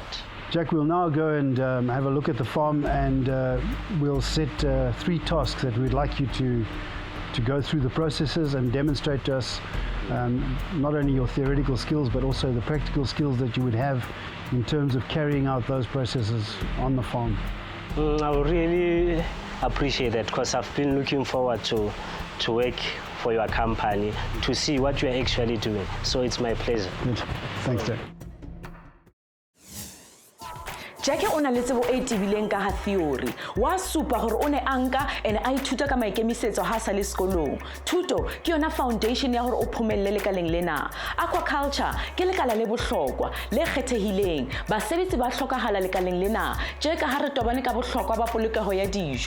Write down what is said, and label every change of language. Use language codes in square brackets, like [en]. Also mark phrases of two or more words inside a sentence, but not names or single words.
[en] Jack, we'll now go and have a look at the farm, and we'll set 3 tasks that we'd like you to go through the processes and demonstrate to us not only your theoretical skills but also the practical skills that you would have in terms of carrying out those processes on the farm. I would really appreciate that, because I've been looking forward to work for your company, to see what you're actually doing. So it's my pleasure. Good. Thanks, Jack. [st] Jack o na le tsebo e tibileng ka ha theory wa supa gore o ne anka ene a ithuta ka maikemisetso ha sa le sekolong. Thuto ke yona foundation ya gore o phomelle lekaleng lena. Aquaculture ke lekala le bohlokwa le kgethehileng basebetsi ba hlokahala lekaleng lena tje ka ha re tobane ka bohlokwa ba polokeho ya dijo.